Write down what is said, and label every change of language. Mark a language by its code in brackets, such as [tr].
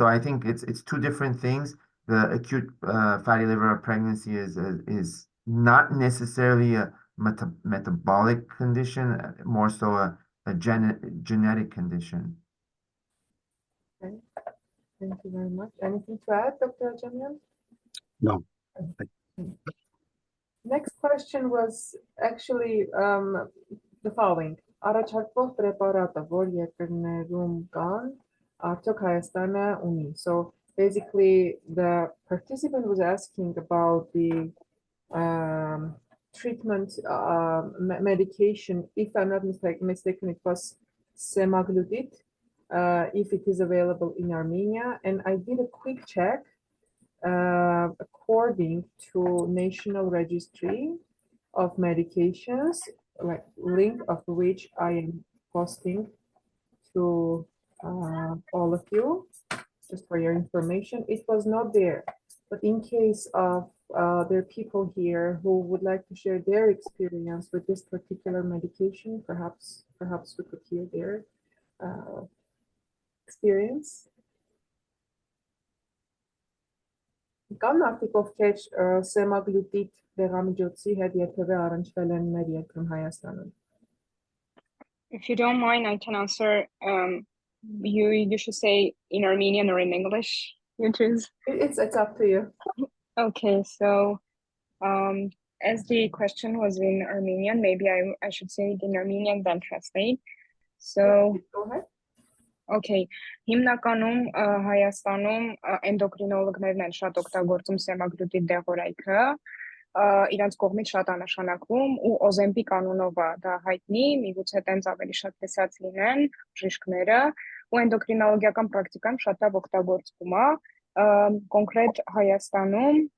[en] So I think it's two different things. The acute fatty liver of pregnancy is not necessarily a metabolic condition, more so a genetic condition. Okay. Thank you very much. Anything to add, Dr. Ajamian? No. Next question was actually the following. [hy] Առաջարկվող պրեպարատը, որ երկրներում կան, արդյոք Հայաստանը ունի. [en] So basically the participant was asking about the treatment medication. If I'm not mistaken, it was semaglutide. If it is available in Armenia, and I did a quick check according to National Registry of Medications, like link of which I am posting to all of you, just for your information. It was not there, but in case of there are people here who would like to share their experience with this particular medication, perhaps we could hear their experience. [hy] Կան մարդիկ, ովքեր սեմագլուտիդ դեղամիջոցի հետ երբևէ առնչվել են մեր երկրում Հայաստանում? [en] If you don't mind, I can answer. You should say in Armenian or in English. You choose. It's up to you. Okay, so as the question was in Armenian, maybe I should say it in Armenian, then translate. So Go ahead. [hy] Okay, հիմնականում Հայաստանում էնդոկրինոլոգներն են շատ օգտագործում սեմագլուտիդ դեղորայքը, իրանց կողմից շատ աննշանակվում ու Օզեմպիկ անունով է դա հայտնի, միգուցե տենց ավելի շատ տեսած լինեն բժիշկները, ու էնդոկրինոլոգիական պրակտիկայում շատ լավ օգտագործվում է, կոնկրետ Հայաստանում